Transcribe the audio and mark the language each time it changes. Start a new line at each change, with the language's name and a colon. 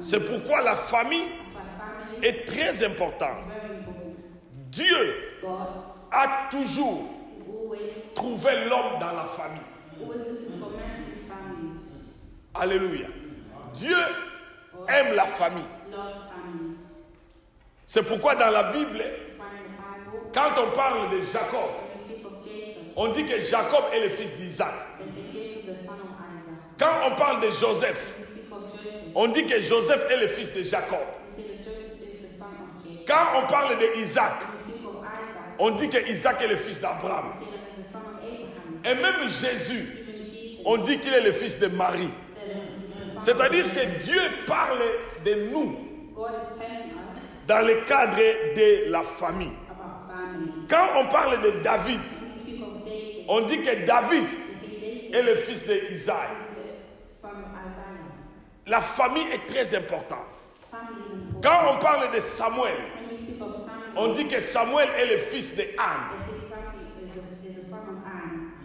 French: C'est pourquoi la famille
English: That's why family
French: est très importante.
English: is very important.
French: Dieu
English: God
French: a toujours
English: is always
French: trouvé l'homme dans la famille.
English: looking for men in families.
French: Alléluia. Dieu aime la famille.
English: Loves families.
French: C'est pourquoi dans la Bible,
English: That's why in the Bible,
French: quand on parle de Jacob,
English: when we speak of Jacob,
French: on dit que Jacob est le fils d'Isaac.
English: they say Jacob the son of Isaac.
French: Quand on parle de Joseph,
English: When we speak of Joseph,
French: on dit que Joseph est le fils de Jacob.
English: we say that Joseph is the son of Jacob.
French: Quand on parle d'Isaac,
English: When we speak of Isaac,
French: on dit que Isaac est le fils d'Abraham.
English: we say that he's the son of Abraham.
French: Et même Jésus,
English: Even Jesus,
French: on dit qu'il est le fils de Marie.
English: that is the son
French: C'est-à-dire
English: of
French: que Dieu parle de nous
English: God is telling us
French: dans le cadre de la famille.
English: about family.
French: Quand on parle de David,
English: When we speak of David,
French: on dit que David
English: we say David
French: est le fils d'Isaïe.
English: is the son of Isaiah.
French: La famille est très importante.
English: Family is important.
French: Quand on parle de Samuel,
English: When we speak of Samuel,
French: on dit que Samuel est le fils de Anne,
English: they say Samuel is the son of Anne